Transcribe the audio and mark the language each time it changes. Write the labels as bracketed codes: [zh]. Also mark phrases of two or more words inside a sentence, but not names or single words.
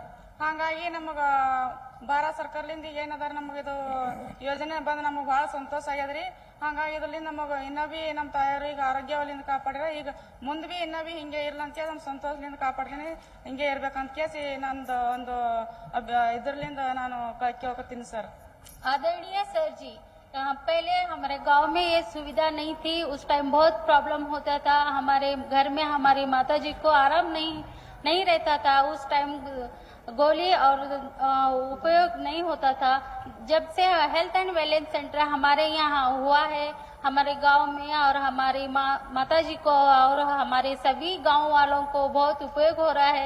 [kn] ಹಾಗಾಗಿ ನಮಗ ಭಾರತ ಸರ್ಕಾರದಿಂದ ಈಗ ಏನದಾರ ನಮಗಿದು ಯೋಜನೆ ಬಂದು ನಮಗೆ ಬಹಳ ಸಂತೋಷ ಆಗ್ಯದ್ರಿ। ಹಾಗಾಗಿ ಇದರಿಂದ ನಮಗೆ ಇನ್ನೂ ಬಿ ನಮ್ಮ ತಾಯಿಯವ್ರಿಗೆ ಆರೋಗ್ಯವಲ್ಲಿಂದ ಕಾಪಾಡಿದ್ರೆ ಈಗ ಮುಂದೆ ಬಿ ಇನ್ನೂ ಬಿ ಹಿಂಗೆ ಇರ್ಲ ಅಂತ ನಮ್ಮ ಸಂತೋಷದಿಂದ ಕಾಪಾಡ್ತೀನಿ, ಹಿಂಗೆ ಇರ್ಬೇಕಂತ ಕೇಸಿ ನಂದು ಒಂದು ಇದರ್ಲಿಂದ ನಾನು ಕೇಳ್ಕೊತೀನಿ ಸರ್। [hi] आदरणीय सर जी, पहले हमारे गांव में ये सुविधा नहीं थी। उस टाइम बहुत प्रॉब्लम होता था। हमारे घर में हमारी माता जी को आराम नहीं रहता था। उस टाइम गोली और उपयोग नहीं होता था। जब से हेल्थ एंड वेलनेस सेंटर हमारे यहाँ हुआ है, हमारे गांव में और हमारी माता जी को और हमारे सभी गांव वालों को बहुत उपयोग हो रहा है।